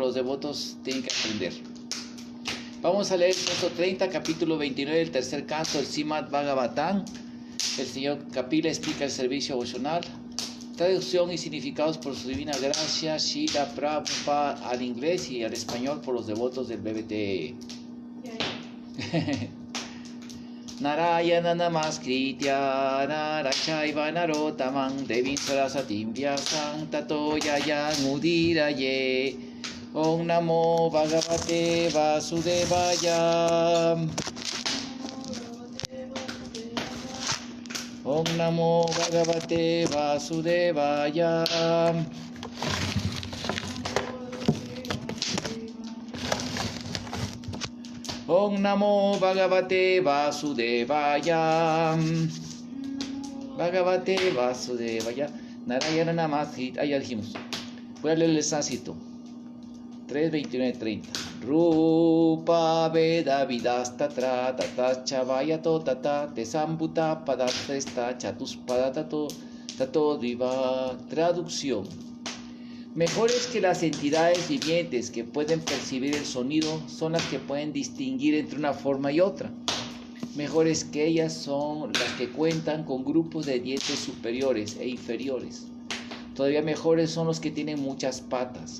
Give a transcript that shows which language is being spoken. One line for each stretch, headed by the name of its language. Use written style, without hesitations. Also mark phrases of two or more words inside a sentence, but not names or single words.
Spanish: Los devotos tienen que aprender. Vamos a leer el verso 30, capítulo 29 del tercer canto del Srimad Bhagavatam. El señor Kapila explica el servicio devocional. Traducción y significados por su divina gracia, Srila Prabhupada al inglés y al español por los devotos del BBT.
Sanskrit: Narayana namaskritya narachaiva narotamam devim sarasatim vyasam tato yayan udiraye. Om namo bhagavate vasudevaya. Om namo bhagavate vasudevaya. Om Namo Bhagavate Vasudevaya. Bhagavate Vasudevaya. Narayana Namaskritya.
Spanish: Ahí ya dijimos. Voy a leer el sánscrito. 3:29-30.
Sanskrit: Rupa Veda Vidastatra Tatacha Vayato Tata Tesambuta Padatesta Chatuspada Tato Diva.
Spanish: Traducción. Mejores que las entidades vivientes que pueden percibir el sonido son las que pueden distinguir entre una forma y otra. Mejores que ellas son las que cuentan con grupos de dientes superiores e inferiores. Todavía mejores son los que tienen muchas patas.